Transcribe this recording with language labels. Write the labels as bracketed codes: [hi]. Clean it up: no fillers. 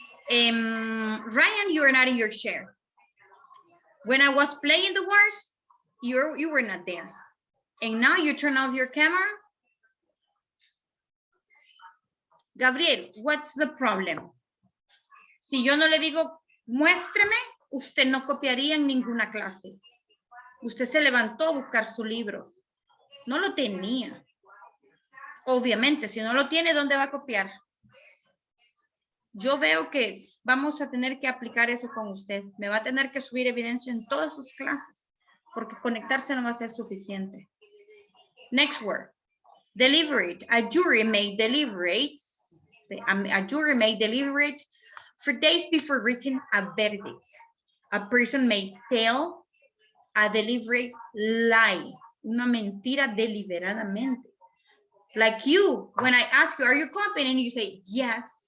[en] Ryan, you are not in your share. When I was playing the words, you were not there. And now you turn off your camera. Gabriel, what's the problem? [es] Si yo no le digo, muéstreme, usted no copiaría en ninguna clase. Usted se levantó a buscar su libro. No lo tenía. Obviamente, si no lo tiene, ¿dónde va a copiar? Yo veo que vamos a tener que aplicar eso con usted. Me va a tener que subir evidencia en todas sus clases, porque conectarse no va a ser suficiente. [en] Next word. Deliberate. A jury may deliberate. A jury may deliberate for days before reaching a verdict. A person may tell a deliberate lie. [es] Una mentira deliberadamente. [en] Like you, when I ask you, are you copying? And you say, yes.